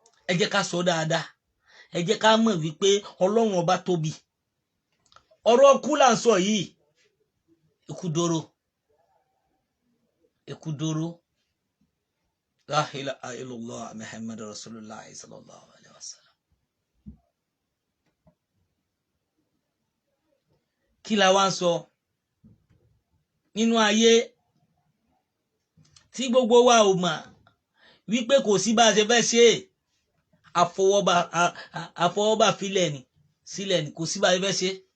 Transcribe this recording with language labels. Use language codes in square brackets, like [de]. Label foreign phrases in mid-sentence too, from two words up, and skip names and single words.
[yo] Ẹ jẹ́ ká sọ dáadáa. Ẹ jẹ́ ká mọ̀ wípé Ọlọ́run ọba tóbi. Ọ̀rọ̀ kú là ń sọ yìí. Ikú dóró. Ikú dóró. [ar] لا إله إلا الله محمد رسول الله صلى الله عليه وسلم. [yo] Kí la wá ń sọ? Nínú ayé tí gbogbo wa ò mọ̀ wípé kò sí bá a ṣe fẹ́ ṣe, àfọwọ́bà, a, a, àfọwọ́bà filẹ̀ ni, sílẹ̀ ni, kò sí bá a ṣe fẹ́ ṣe.